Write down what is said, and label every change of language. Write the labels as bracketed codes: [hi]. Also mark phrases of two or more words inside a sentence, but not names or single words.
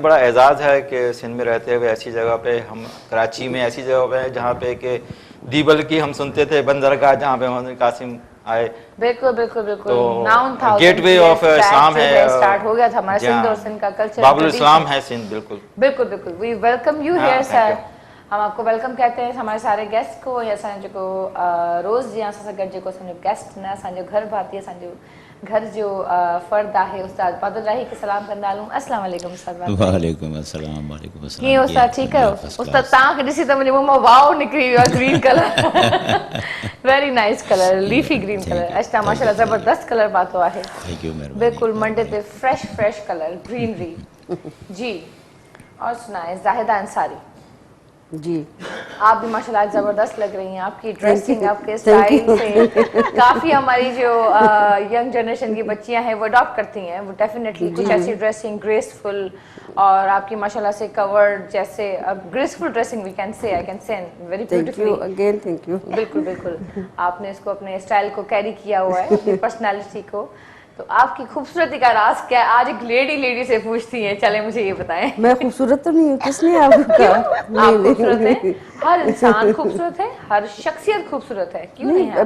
[ur] یہ بڑا اعزاز ہے کہ سندھ میں رہتے ہوئے ایسی جگہ پہ، ہم کراچی میں ایسی جگہ پہ جہاں پہ کہ دیبل کی ہم سنتے تھے بندرگاہ، جہاں پہ محمد قاسم آئے, بالکل بالکل بالکل, تو ناؤن تھا [en] gateway of Islam है, [ur] اسٹارٹ ہو گیا تھا ہمارا سندھ اور سندھ کا کلچر, بابل اسلام ہے سندھ۔ بالکل بالکل بالکل. [en] we welcome you [ur] ہاں, [en] here thank sir. you. [ur] ہم آپ کو ویلکم کہتے ہیں ہمارے سارے گیسٹ کو, [sd] या असांजो को रोज़ जीअं असां सां गॾु जेको असांजो गेस्ट न असांजो घर भाती, असांजो घर जो फ़र्द आहे उस्ताद बादल राही खे सलाम कंदा हलूं। [ar] السلام عليكم उस्ताद बादल। وعليكم السلام، وعليكم السلام. [sd] कीअं उस्ताद ठीकु आहियो? उस्ताद तव्हांखे ॾिसी त मुंहिंजे मुंहं मां वाओ निकिरी वियो आहे, [en] Green colour very nice colour, leafy green colour. [sd] अॼु तव्हां माशाल्लाह ज़बरदस्त कलर पातो आहे, [en] Thank you, मेहरबानी। [sd] बिल्कुल मंडे ते [en] fresh colour greenery [sd] जी। [ur] اور سنائے زاہدہ انصاری, جی آپ بھی ماشاءاللہ زبردست لگ رہی ہیں، آپ کی ڈریسنگ، آپ کے [en] Thank you. [ur] اسٹائل سے کافی ہماری جو [en] young generation [ur] کی بچیاں ہیں وہ اڈاپٹ کرتی ہیں، وہ ڈیفینیٹلی کچھ ایسی [en] dressing graceful, [ur] اور آپ کی ماشاءاللہ سے کورڈ جیسے [en] graceful dressing we can say, I can say very thank you beautifully. Again, thank you. [ur] بالکل بالکل، آپ نے اس کو اپنے اسٹائل کو کیری کیا ہوا ہے، اپنی پرسنالٹی کو. تو آپ کی خوبصورتی کا راز کیا ہے؟ آج ایک لیڈی سے پوچھتی ہے، چلے مجھے یہ بتائیں. میں خوبصورت تو نہیں ہوں، کس نے آپ کو کہا? آپ خوبصورت ہیں، ہر انسان خوبصورت ہے، ہر شخصیت خوبصورت ہے، کیوں نہیں ہے?